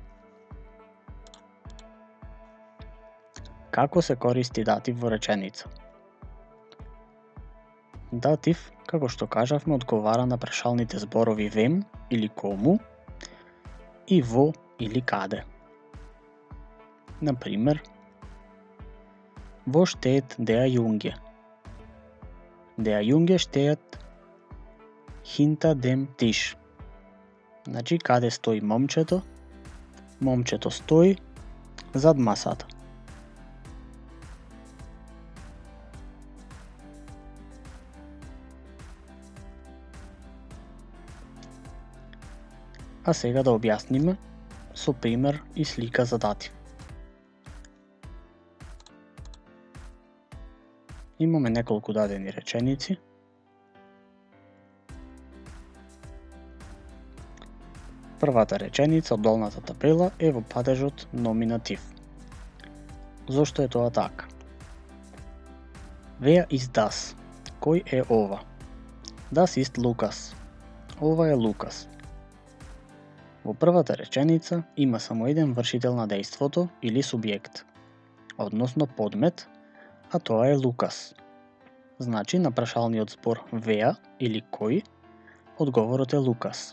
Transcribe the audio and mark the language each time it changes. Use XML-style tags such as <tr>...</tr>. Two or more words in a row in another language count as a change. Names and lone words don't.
<mk>Како се користи датив во реченица? Датив, како што кажавме, одговара на прашалните зборови вем или кому и во или каде. Например,</mk> <de>Wo steht der Junge? Der Junge steht hinter dem Tisch.</de> <mk>Значи, каде стои момчето? Момчето стои зад масата. А сега да објасниме со пример и слика за датив. Имаме неколку дадени реченици. Првата реченица од долната табела е во падежот номинатив. Зошто е тоа така?</mk> <de>Wer ist das?</de> <mk>Кој е ова?</mk> <de>Das ist Lukas.</de> <mk>Ова е Лукас. Во првата реченица има само еден вршител на дејството или субјект, односно подмет, а тоа е Лукас. Значи, на прашалниот збор wer или кој, одговорот е Лукас.</mk>